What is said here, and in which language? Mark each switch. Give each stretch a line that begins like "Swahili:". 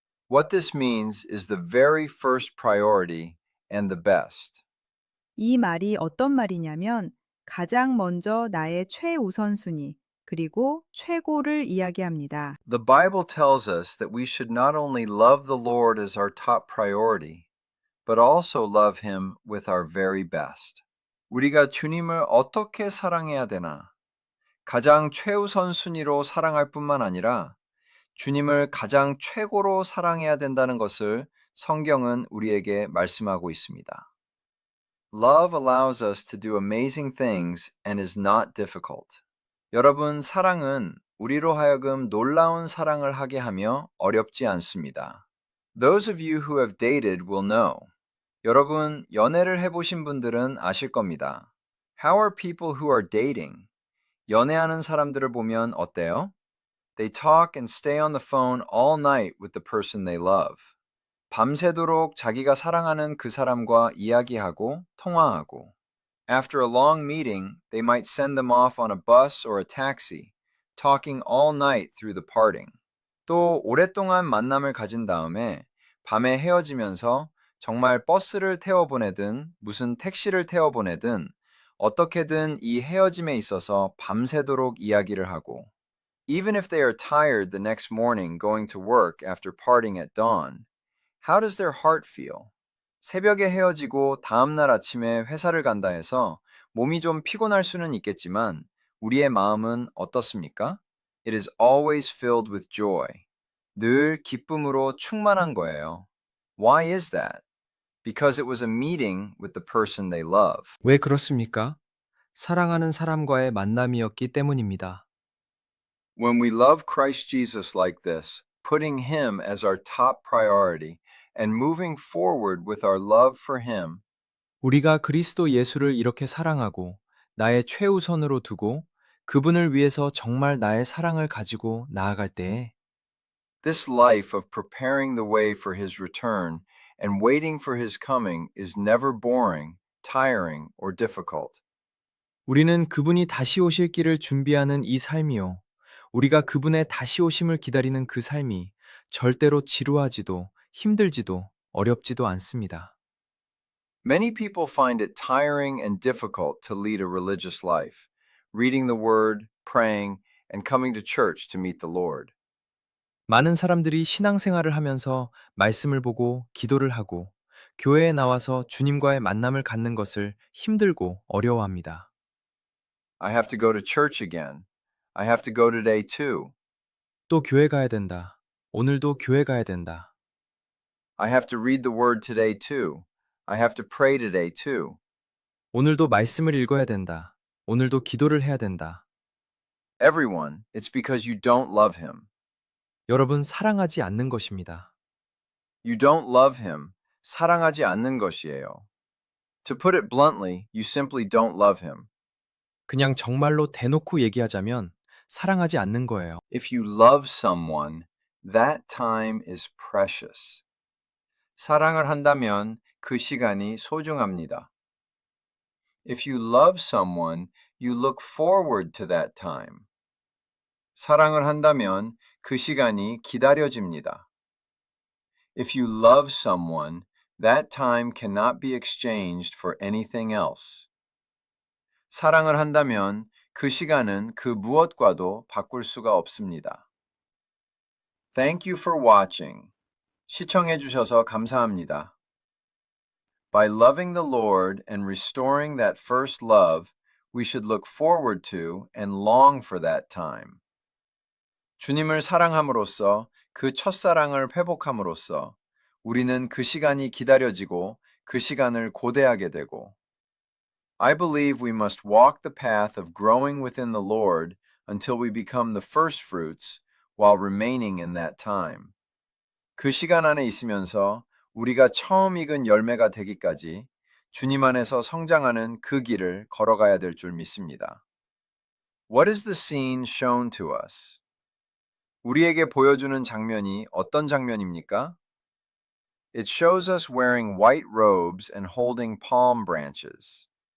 English: What this means is the very first priority and the best.
Korean: 이 말이 어떤 말이냐면 가장 먼저 나의 최우선순위, 그리고 최고를 이야기합니다.
English: The Bible tells us that we should not only love the Lord as our top priority, but also love him with our very best.
Korean: 우리가 주님을 어떻게 사랑해야 되나? 가장 최우선 순위로 사랑할 뿐만 아니라 주님을 가장 최고로 사랑해야 된다는 것을 성경은 우리에게 말씀하고 있습니다.
English: Love allows us to do amazing things and is not difficult.
Korean: 여러분, 사랑은 우리로 하여금 놀라운 사랑을 하게 하며 어렵지 않습니다.
English: Those of you who have dated will know.
Korean: 여러분, 연애를 해보신 분들은 아실 겁니다.
English: How are people who are dating?
Korean: 연애하는 사람들을 보면 어때요?
English: They talk and stay on the phone all night with the person they love.
Korean: 밤새도록 자기가 사랑하는 그 사람과 이야기하고 통화하고.
English: After a long meeting, they might send them off on a bus or a taxi, talking all night through the parting.
Korean: 또 오랫동안 만남을 가진 다음에 밤에 헤어지면서 정말 버스를 태워보내든 무슨 택시를 태워보내든 어떻게든 이 헤어짐에 있어서 밤새도록 이야기를 하고.
English: Even if they are tired the next morning going to work after parting at dawn, how does their heart feel?
Korean: 새벽에 헤어지고 다음날 아침에 회사를 간다 해서 몸이 좀 피곤할 수는 있겠지만 우리의 마음은 어떻습니까?
English: It is always filled with joy.
Korean: 늘 기쁨으로 충만한 거예요.
English: Why is that? Because it was a meeting with the person they love.
Korean: 왜 그렇습니까? 사랑하는 사람과의 만남이었기 때문입니다.
English: When we love Christ Jesus like this, putting him as our top priority and moving forward with our love for him,
Korean: 우리가 그리스도 예수를 이렇게 사랑하고 나의 최우선으로 두고 그분을 위해서 정말 나의 사랑을 가지고 나아갈 때에
English: this life of preparing the way for his return and waiting for his coming is never boring, tiring, or difficult.
Korean: 우리는 그분이 다시 오실 길을 준비하는 이 삶이요. 우리가 그분의 다시 오심을 기다리는 그 삶이 절대로 지루하지도 힘들지도 어렵지도 않습니다.
English: Many people find it tiring and difficult to lead a religious life, reading the Word, praying, and coming to church to meet the Lord.
Korean: 많은 사람들이 신앙생활을 하면서 말씀을 보고 기도를 하고 교회에 나와서 주님과의 만남을 갖는 것을 힘들고 어려워합니다.
English: I have to go to church again. I have to go today too.
Korean: 또 교회 가야 된다. 오늘도 교회 가야 된다.
English: I have to read the Word today too. I have to pray today too.
Korean: 오늘도 말씀을 읽어야 된다. 오늘도 기도를 해야 된다.
English: Everyone, it's because you don't love Him.
Korean: 여러분, 사랑하지 않는 것입니다.
English: You don't love Him.
Korean: 사랑하지 않는 것이에요.
English: To put it bluntly, you simply don't love Him.
Korean: 그냥 정말로 대놓고 얘기하자면 사랑하지 않는 거예요.
English: If you love someone, that time is precious.
Korean: 사랑을 한다면 그 시간이 소중합니다.
English: If you love someone, you look forward to that time.
Korean: 사랑을 한다면 그 시간이 기다려집니다.
English: If you love someone, that time cannot be exchanged for anything else.
Korean: 사랑을 한다면 그 시간은 그 무엇과도 바꿀 수가 없습니다.
English: Thank you for watching.
Korean: 시청해 주셔서 감사합니다.
English: By loving the Lord and restoring that first love, we should look forward to and long for that time.
Korean: 주님을 사랑함으로써 그 첫사랑을 회복함으로써 우리는 그 시간이 기다려지고 그 시간을 고대하게 되고
English: I believe we must walk the path of growing within the Lord until we become the first fruits while remaining in that time.
Korean: 그 시간 안에 있으면서 우리가 처음 익은 열매가 되기까지 주님 안에서 성장하는 그 길을 걸어가야 될 줄 믿습니다.
English: What is the scene shown to us?
Korean: 우리에게 보여주는 장면이 어떤 장면입니까?
English: It shows us wearing white robes and holding palm branches.